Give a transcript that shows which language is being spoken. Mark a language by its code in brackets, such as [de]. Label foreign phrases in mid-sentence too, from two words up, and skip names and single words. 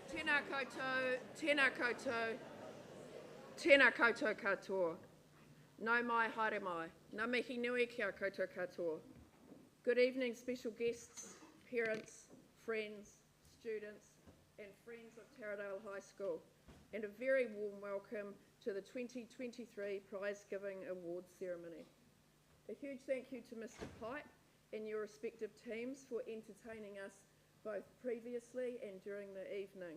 [mi] Tēnā koutou, tēnā koutou, tēnā koutou katoa. Nau mai haere mai, ngā mihi nui kia koutou katoa. [en] Good evening, special guests, parents, friends, students, and friends of Taradale High School, and a very warm welcome to the 2023 Prize Giving Awards Ceremony. A huge thank you to Mr. Pipe and your respective teams for entertaining us both previously and during the evening.